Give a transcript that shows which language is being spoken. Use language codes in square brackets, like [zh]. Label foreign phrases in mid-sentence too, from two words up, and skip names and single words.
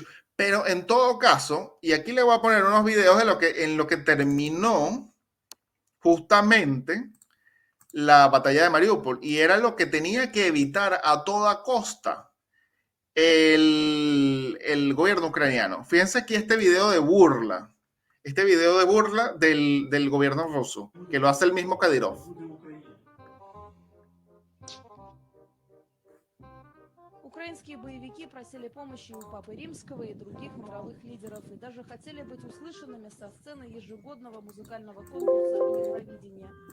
[es] Pero en todo caso, y aquí le voy a poner unos videos de lo que en lo que terminó justamente la batalla de Mariupol y era lo que tenía que evitar a toda costa el gobierno ucraniano. Fíjense aquí este video de burla del gobierno ruso, que lo hace el mismo Kadyrov. [ru] Украинские боевики просили помощи у Папы Римского и других мировых лидеров и даже хотели быть услышанными со сцены ежегодного музыкального конкурса Евровидения.